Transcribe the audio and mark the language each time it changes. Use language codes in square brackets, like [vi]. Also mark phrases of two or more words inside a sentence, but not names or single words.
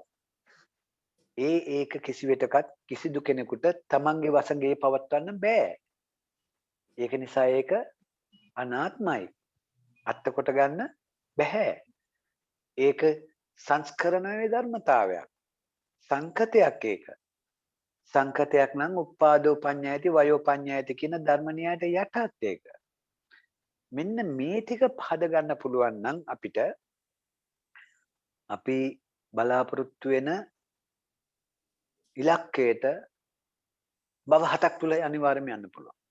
[si] ඒක කිසිවෙටකත් කිසිදු කෙනෙකුට තමන්ගේ වශයෙන් පවත්වන්න බෑ. ඒක නිසා ඒක අනාත්මයි. අත්ත කොට ගන්න බෑ. ඒක සංස්කරණයේ ධර්මතාවයක්. සංකතයක් ඒක. සංකතයක් නම් [pi] උපාදෝ පඤ්ඤායති වයෝ පඤ්ඤායති [si] කියන ධර්ම න්‍යායට යටත් ඒක. මෙන්න මේ ටික පහද ගන්න පුළුවන් නම් අපිට අපි බලාපොරොත්තු වෙන ඉලක්කයට බව 7ක් තුල අනිවාර්යයෙන්ම යන්න පුළුවන්.